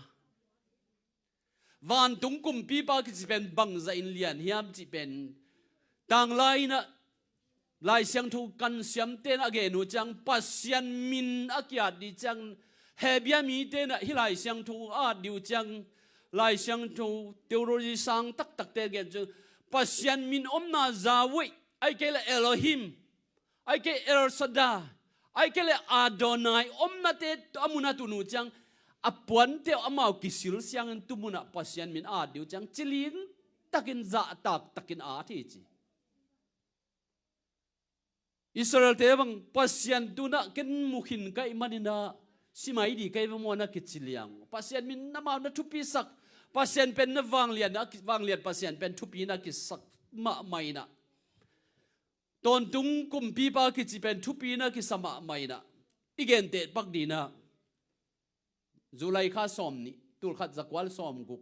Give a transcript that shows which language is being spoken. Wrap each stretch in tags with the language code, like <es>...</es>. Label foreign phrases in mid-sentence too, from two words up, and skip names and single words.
<ctd>van tung kum pi pa ki chi pen bang za in lian hiam chi pen tang lai na lai siang tho kan siam ten age nu chang pasian min akyat di chang hebia mi ten hi lai siang tho a diu chang lai siang tho theology sang tak te gen chu pasian min omna zawi ai ke la Elohim ai ke El Shaddai ai ke le Adonai omna te amuna tu nu chang apuan te amau kisil siang tumuna pasian min a diu chang chilin takin za takin a thi chi Israel te bang pasian tu na ken mukhin kai manina simai di kai mona kichiliang pasian min namau na thupi sak pasian pen na wang lian pasian pen thupi na ki sak ma mai na ton tung kum pi pa ki chi pen thupi na ki sama mai na igen te pak di na Zulai kha som ni tul khat zakwal som guk</ctd>